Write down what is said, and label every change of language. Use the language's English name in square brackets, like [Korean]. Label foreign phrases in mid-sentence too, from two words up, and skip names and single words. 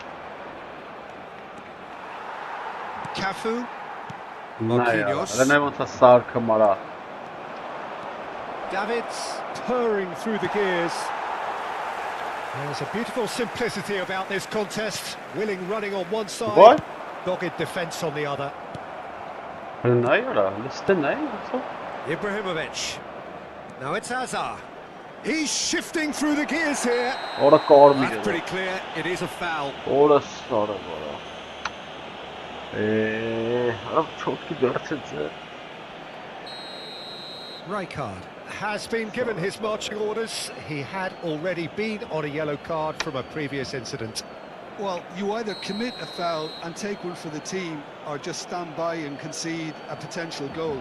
[English] Cafu. Marquinhos. Davids purring through the gears. There's a beautiful simplicity about this contest. Willing running on one side, What? dogged defence on the other. [Armenian] Նայ արա, լստը նայ, ոնց է։ [English] Ibrahimovic. Now it's Hazard. He's shifting through the gears here. [Armenian] Օրա կարմիր [English] That's [Armenian] է։ [English] pretty clear. It is a foul. [Armenian] Օրա սարը վրա։ Արա չոտքի դարձեց է։ [English] Rijkaard has been given his marching orders. He had already been on a yellow card from a previous incident. Well, you either commit a foul and take one for the team, or just stand by and concede a potential goal.